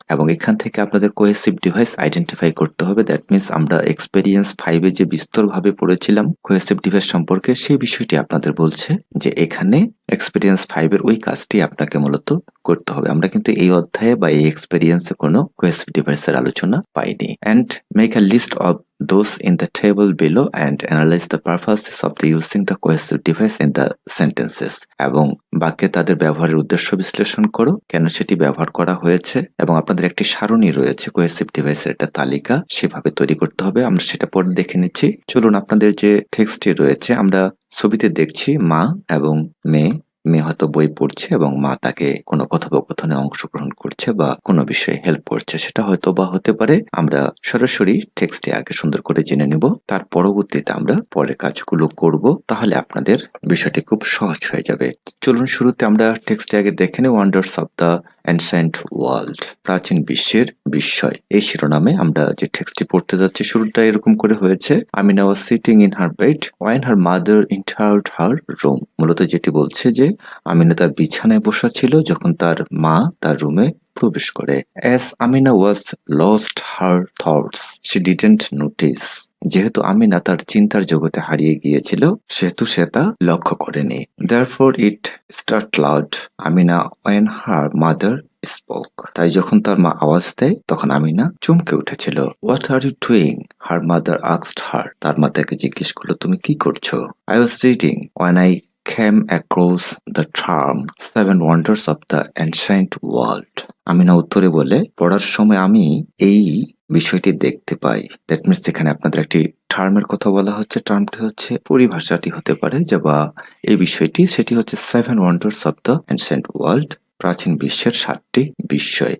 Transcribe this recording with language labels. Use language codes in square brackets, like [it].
[bn] এবং এখান থেকে আপনাদের কোহেসিভ ডিভাইস আইডেন্টিফাই করতে হবে। [en] that means [bn] আমরা এক্সপেরিয়েন্স 5-এ যে বিস্তরভাবে পড়েছিলাম কোহেসিভ ডিভাইস সম্পর্কে, সেই বিষয়টি আপনাদের বলছে যে এখানে এক্সপেরিয়েন্স 5-এর ওই কাজটি আপনাকে মূলত করতে হবে। আমরা কিন্তু এই অধ্যায়ে বা এই এক্সপেরিয়েন্সে কোনো কোহেসিভ ডিভাইসের আলোচনা পাইনি। [en] And make a list of those in the table below and analyze the purposes of the using the cohesive device in the sentences। [bn] এবং বাক্যে তাদের ব্যবহারের উদ্দেশ্য বিশ্লেষণ করো, কেন সেটি ব্যবহার করা হয়েছে, এবং আপনাদের একটি সারণী রয়েছে কোহেসিভ ডিভাইসের একটা তালিকা, সেভাবে তৈরি করতে হবে। আমরা সেটা পরে দেখে নিচ্ছি। চলুন আপনাদের যে টেক্সটটি রয়েছে, আমরা ছবিতে দেখছি মা এবং মেয়ে। মেয়ে হয়তো বই পড়ছে এবং মা তাকে কোনো কথোপকথনে অংশগ্রহণ করছে বা কোনো বিষয়ে হেল্প করছে, সেটা হয়তো বা হতে পারে। আমরা সরাসরি টেক্সটে আগে সুন্দর করে জেনে নিব, তার পরবর্তীতে আমরা পরের কাজগুলো করব, তাহলে আপনাদের বিষয়টি খুব সহজ হয়ে যাবে। চলুন শুরুতে আমরা টেক্সটে আগে দেখে নিই wonders of the ancient world, প্রাচীন বিশ্বের বিস্ময়। এই শিরোনামে আমরা যে টেক্সটটি পড়তে যাচ্ছি শুরুটা এরকম করে হয়েছে, [en] Amina was sitting in her bed when her mother entered her room. [bn] মূলত যেটি বলছে যে আমিনা তার বিছানায় বসা ছিল যখন তার মা তার রুমে প্রবেশ করে। [en] As Amina was lost her thoughts, she didn't notice. [bn] যেহেতু আমিনা তার চিন্তার জগতে হারিয়ে গিয়েছিল সেহেতু সে তা লক্ষ্য করেনি। [en] Therefore it startled Amina when her mother spoke. [bn] তাই যখন তার মা আওয়াজ দেয় তখন আমিনা চমকে উঠেছিল। [en] What are you doing? Her mother asked her. [bn] তার মা তাকে জিজ্ঞেস করলো, তুমি কি করছো? [en] I was reading when I came across the term Seven Wonders of the Ancient World. [bn] Amina উত্তরে বলে, পড়ার সময় আমি এই বিষয়টি দেখতে পাই। [en] that means [bn] এখানে আপনাদের একটি টার্মের কথা বলা হচ্ছে। টার্মটি হচ্ছে, পরিভাষাটি হতে পারে যে বা এই বিষয়টি, সেটি হচ্ছে seven wonders of the ancient world, প্রাচীন বিশ্বের 7টি বিস্ময়।